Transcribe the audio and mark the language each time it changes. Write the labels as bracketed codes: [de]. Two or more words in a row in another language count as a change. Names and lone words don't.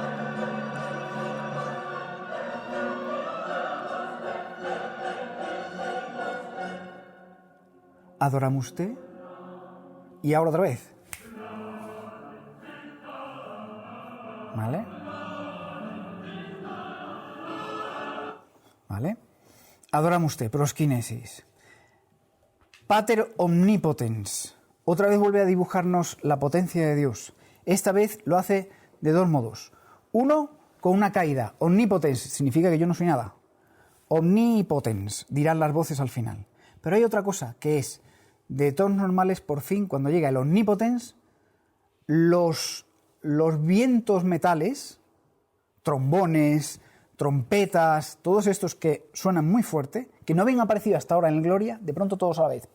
[la] Adoramus Te, [es] y ahora otra vez. ¿Vale? ¿Vale? [la] Adoramus Te, prosquinesis. Pater omnipotens. [es] Otra vez vuelve a dibujarnos la potencia de Dios. Esta vez lo hace de dos modos. Uno, con una caída. Omnipotens significa que yo no soy nada. Omnipotens, dirán las voces al final. Pero hay otra cosa, que es, de tonos normales, por fin, cuando llega el omnipotens, los vientos metales, trombones, trompetas, todos estos que suenan muy fuerte, que no habían aparecido hasta ahora en el Gloria, de pronto todos a la vez.